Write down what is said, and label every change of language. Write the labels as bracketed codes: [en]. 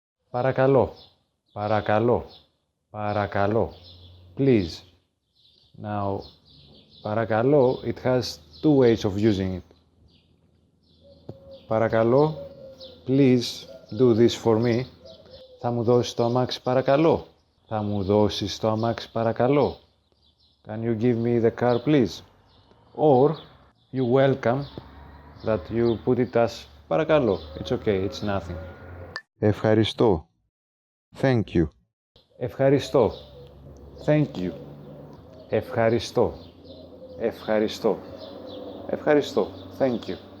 [el] Παρακαλώ. Παρακαλώ. [en] Παρακαλώ. Please. Now, παρακαλώ, it has two ways of using it. Παρακαλώ, please do this for me. [el] Θα μου δώσεις το αμάξι παρακαλώ. Θα μου δώσεις το αμάξι παρακαλώ. [en] Can you give me the car please? Or you welcome that you put it as παρακαλώ. It's okay, it's nothing. Ευχαριστώ. Thank you. [el] Ευχαριστώ. [en] Thank you. [el] Ευχαριστώ. Ευχαριστώ. Ευχαριστώ. Thank you.